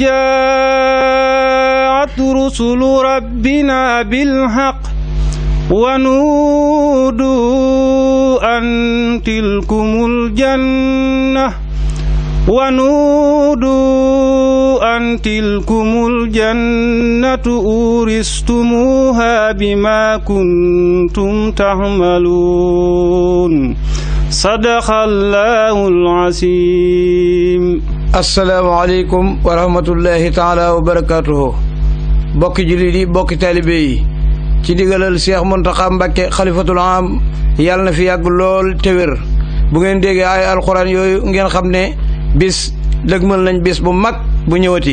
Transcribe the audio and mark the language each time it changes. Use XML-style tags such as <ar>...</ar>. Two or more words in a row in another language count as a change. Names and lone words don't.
<ar>جاءت رسل ربنا بالحق ونودوا أن تلكم الجنة أورثتموها بما كنتم تعملون صدق الله العظيم. السلام عليكم ورحمة الله تعالى وبركاته.</ar> <wo>bokki jullit yi bokki taalibe yi ci digalal Cheikh Mountakha Mbacké xalifatul am yàlla na fi yàgg lool te wér. bu ngeen déggee ay alxuraan yooyu ngeen xam ne bis dëgmal nañ bis bu mag bu ñëwati.</wo>